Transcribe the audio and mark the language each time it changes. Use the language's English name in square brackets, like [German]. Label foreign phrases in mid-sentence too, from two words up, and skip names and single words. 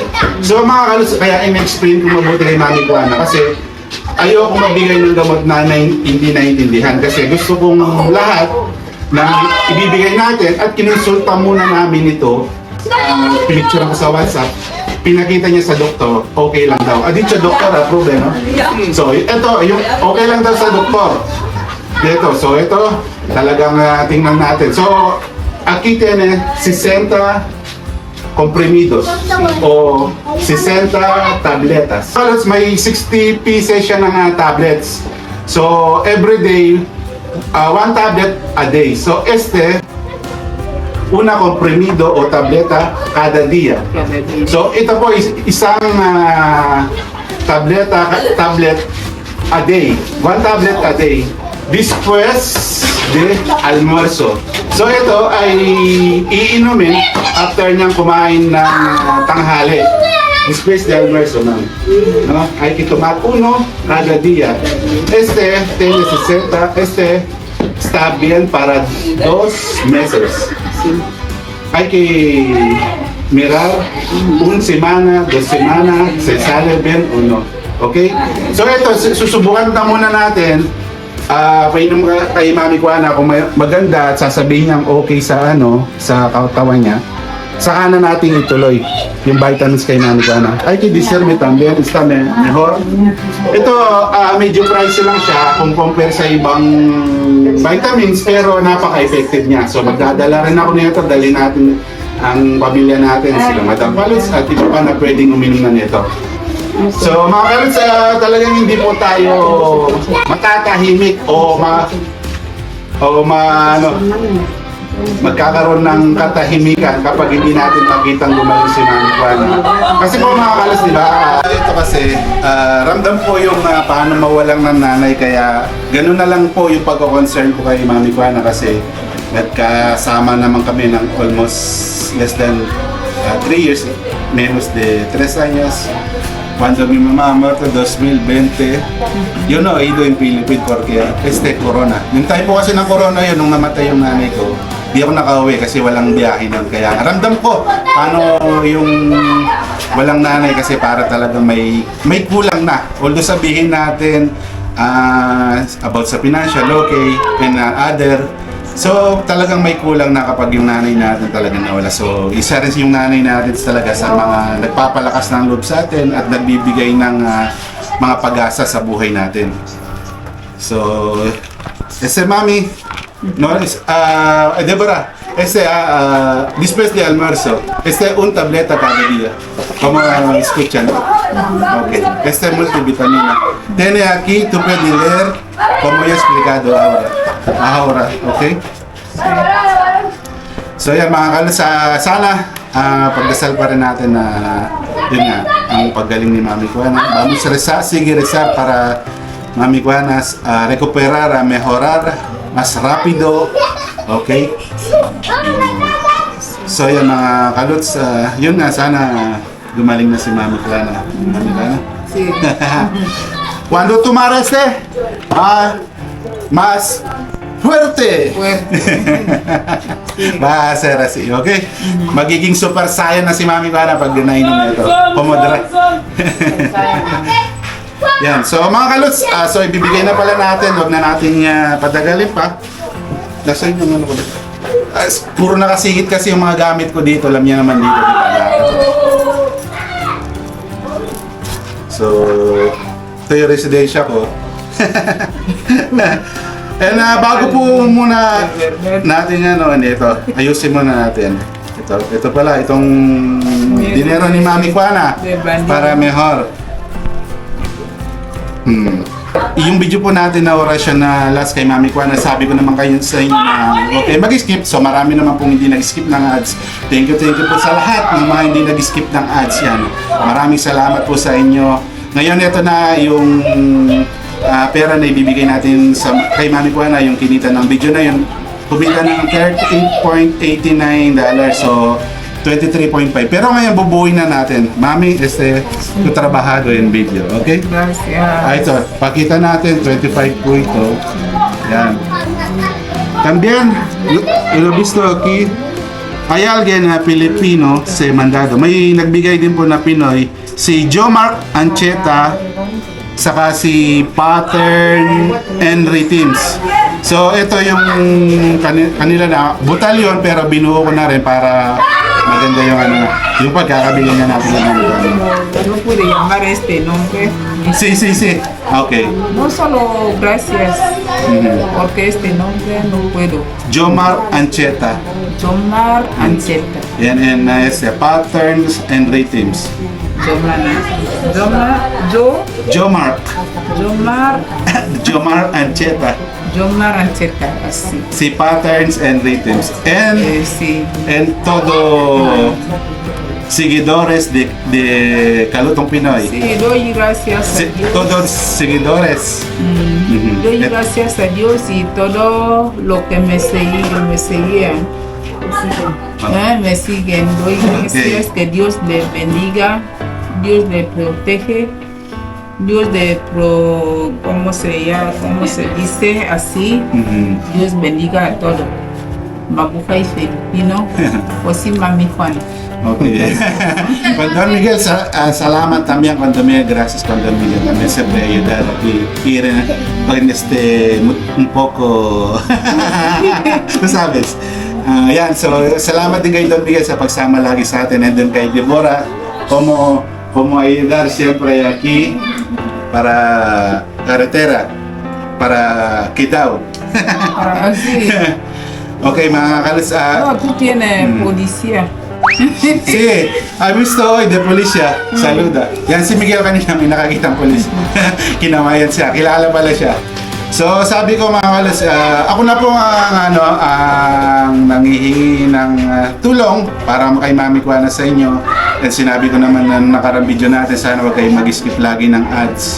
[Filipino] So mga kalos, kaya in-explain ko mabuti kay Mami Juana kasi ayoko magbigay ng gamot na hindi naiintindihan kasi gusto kong lahat na ibibigay natin at kinonsulta muna namin ito. Pinicture ko sa WhatsApp, pinakita niya sa doktor, okay lang daw. [Spanish] Dicho doktor, [Filipino] approve no? So, ito, yung okay lang daw sa doktor. Dito, so ito, talagang tingnan natin. So, [Spanish] aquí tiene 60 comprimidos o 60 tabletas. [Filipino] Halos may 60 pieces siya ng tablets. [English] So, every day, 1 tablet a day. So, [Spanish] una comprimido o tableta cada día. [Filipino] So, ito po isang [English] tablet a day. 1 tablet a day. [Spanish] Después de almuerzo. [Filipino] So, ito ay iinumin after niyang kumain ng tanghali. [Spanish] Después de almuerzo, ma'am. ¿No? Hay que tomar 1 cada día. Tiene 60. Está bien para 2 meses. Hay que mirar 1 semana, 2 semanas, se sale bien o no. Okay? [Filipino] So ito, susubukan na muna natin. Painom kay Mami Juana kung maganda at sasabihin niyang okay sa sa katawan niya. Saka na natin ituloy yung vitamins kay Mami Juana. [Spanish] Hay que decirme también, está mejor. [Filipino] Ito, medyo pricey lang siya kung compare sa ibang vitamins, pero napaka-effective niya. So magdadala rin ako nito, dali natin ang pamilya natin, sila Madam Palos at iba pa na pwedeng uminom na nito. So mga Palos, talagang hindi po tayo matatahimik o magkakaroon ng katahimikan kapag hindi natin makitang gumaling si Mami Juana. Kasi po mga kalas, di ba? Ito kasi, ramdam po yung paano mawalang ng nanay, kaya ganun na lang po yung pagko-concern ko kay Mami Juana kasi nagkasama naman kami ng [English] almost less than [Filipino] 3 years, [Spanish] menos de 3 años. Cuando mi mamá muerto 2020, yo no he ido en Philippines porque corona. [Filipino] Yung time po kasi ng corona yun, nung namatay yung nanay ko, di ako nakauwi kasi walang biyahe nun. Kaya ramdam ko paano yung walang nanay kasi para talaga may kulang na. Although sabihin natin about sa financial, okay, [English] and other. [Filipino] So talagang may kulang na kapag yung nanay natin talaga nawala. So isa rin yung nanay natin talaga sa mga nagpapalakas ng loob sa atin at nagbibigay ng mga pag-asa sa buhay natin. So, mami, [Spanish] no, Deborah, después de almuerzo, un tableta cada día. Como escuchan. Okay. Multivitamina. Tiene aquí, tú puedes leer como he explicado ahora. Okay? [Filipino] So yan mga kalos, sana pagdasal pa rin natin na yun nga, ang paggaling ni Mami Juana. [Spanish] Vamos a rezar, sigue rezar para Mami Juana recuperar, mejorar más rápido Okay? [Filipino] So yan mga kaluts, yun nga, sana gumaling na si Mami Clara. Mami Clara? [Spanish] Sí. Cuando tú marestes, más fuerte. Fuerte. Va a ser así, okay? [Filipino] Magiging super saiyan na si Mami Clara pag ginainom na ito. Pomodra. Yan. So mga kaluts, so ibibigay na pala natin, huwag na natin patagalin pa. Nasa yung ano ko dito. Puro nakasingit kasi yung mga gamit ko dito, alam niya naman dito. So, ito yung residensya ko. And bago po muna natin ito, ayusin muna natin. Ito pala, itong dinero ni Mami Juana [Spanish] para mejor. [Filipino] Yung video po natin na orasyon na last kay Mami Juana, sabi ko naman kayo sa inyo na okay, mag-skip. So marami naman pong hindi nag-skip ng ads. Thank you po sa lahat ng mga hindi nag-skip ng ads yan. Maraming salamat po sa inyo. Ngayon ito na yung pera na ibibigay natin kay Mami Juana, yung kinita ng video na yun. Kumita ng $38.89. So 23.5. Pero ngayon bubuuin na natin. Mami, [Spanish] tu trabajado en video, okay? Gracias. [Filipino] Ito, pakita natin, 25 po ito. Yan. [Spanish] También, lo visto aquí, hay alguien na Pilipino se mandado. [Filipino] May nagbigay din po na Pinoy, si Jomar Ancheta, saka si Pattern Henry Teams. So, ito yung kanila na butalyon, pero binuo ko na rin para maganda yung yung pagkakabili na natin ng ano. [Spanish] No pude llamar este nombre. Sí. Okay. No solo gracias, porque este nombre no puedo. Jomar Ancheta. Jomar Ancheta. [Filipino] Yan, and Patterns and Rhythms. Jomar Ancheta. Jomar Ancheta, [Spanish] así. [Filipino] Si Patterns and Rhythms. [Spanish] Sí. And todo seguidores de Kalutong Pinoy. Sí, doy gracias a Dios. Todos seguidores. Doy gracias a Dios y todo lo que me seguían. Me siguen. Doy gracias que Dios les bendiga, Dios les protege, Dios ¿cómo se dice así? Dios bendiga a todos. [Filipino] Mabuhay Filipino, o si Mami Juana. Okay. [Spanish] Con Don Miguel, salamat también con Don Miguel, gracias con Don Miguel, también siempre ayudar aquí, ir un poco, tú sabes. [Filipino] Yan, so salamat din kay Don Miguel sa pagsama lagi sa atin, [English] and then [Filipino] kay Deborah, [Spanish] como ayudar siempre aquí para carretera, para Quitao. Así. Okay, mga kalis, No, tú tienes policía. sí, ha visto hoy de polisya. Saluda. [Filipino] Yan si Miguel kanina, may nakakitang polis. Kinamayan siya, kilala pala siya. So sabi ko mga kalis, ako na po ang nanghihingi ng tulong para kay Mami Juana sa inyo. At sinabi ko naman na nakarang video natin, sana wag kayo mag-skip lagi ng ads.